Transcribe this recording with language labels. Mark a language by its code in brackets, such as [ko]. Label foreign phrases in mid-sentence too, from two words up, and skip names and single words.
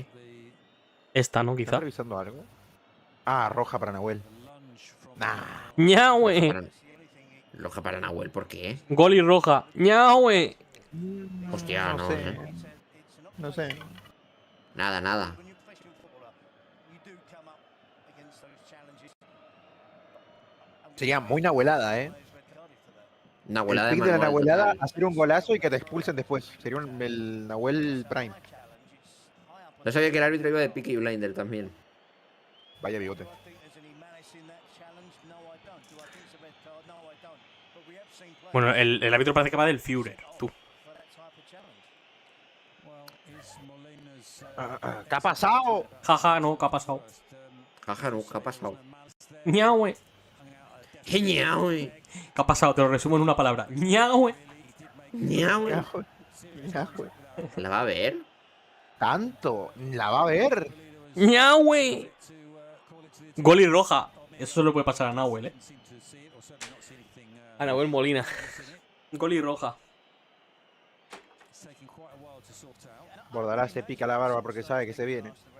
[es] Esta, ¿no? ¿Están Quizá. revisando algo? Ah, roja para Nahuel. Nah. ¡Ñahue! Roja para Nahuel, ¿por qué? Gol y roja. ¡Ñahue! Hostia, no, sé. ¿eh? No sé. Nada, nada. [en] When you're a professional footballer, you do come up against those challenges. [es] Sería muy nahuelada, ¿eh? Una El abuelada de pick de la manual, nahuelada, total. hacer un golazo y que te expulsen después. Sería el Nahuel Prime. No sabía que el árbitro iba de Peaky Blinder también. Vaya bigote. Bueno, el árbitro parece que va del Führer, tú. ¿Qué ha pasado? Jaja, no, ¿qué ha pasado? Jaja, no, ¿qué ha pasado? ¡Ñahue! ¡Ñaue! ¿Qué ha pasado? Te lo resumo en una palabra. ¡Ñahue! ¡Ñaue! Ñahue. ¿La va a ver? Tanto. La va a ver. ¡Ñahue! Gol y roja. Eso solo puede pasar a Nahuel, ¿eh? A Nahuel Molina. Gol y roja. Bordará se pica la barba porque sabe que se viene.